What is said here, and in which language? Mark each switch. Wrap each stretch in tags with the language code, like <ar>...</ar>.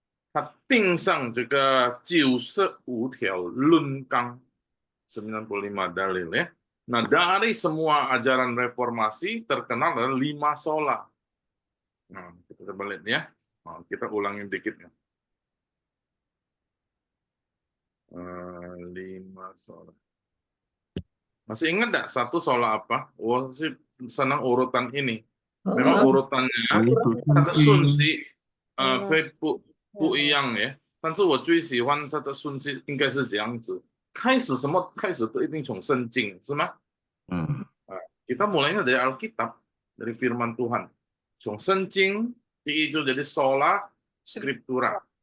<zh>他钉上这个95条论纲</zh> <id>95 dalil ya. Nah, dari semua ajaran reformasi terkenal adalah 5 sola. Nah, kita balik ya. Nah, kita ulangin dikit ya. 5 sola. Masih ingat enggak satu sola apa? Oh, sih senang urutan ini. Memang urutannya kata Sun Xi</id> <zh>不一样耶，但是我最喜欢他的顺序应该是这样子，开始什么开始都一定从圣经，是吗？</zh> <id>Kita mulainya dari Alkitab, dari firman Tuhan.</id> <zh>从圣经第一就</zh> <id>jadi sola scriptura.</id>